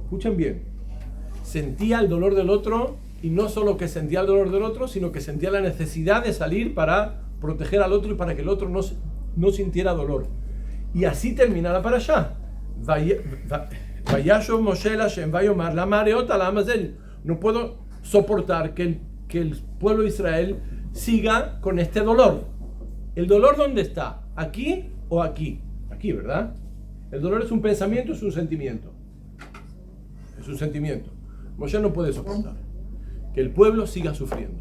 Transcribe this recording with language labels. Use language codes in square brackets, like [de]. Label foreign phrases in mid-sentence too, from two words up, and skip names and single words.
[es] Escuchen bien. Sentía el dolor del otro, y no solo que sentía el dolor del otro, sino que sentía la necesidad de salir para proteger al otro y para que el otro no sintiera dolor. Y así termina la parashá. [he] וישב משה אל השם ויאמר למה הרעתה לעם הזה. [es] No puedo soportar que el pueblo de Israel siga con este dolor. ¿El dolor dónde está? ¿Aquí o aquí? Aquí, ¿verdad? El dolor es un pensamiento, es un sentimiento. Es un sentimiento. Moshe no puede soportar que el pueblo siga sufriendo.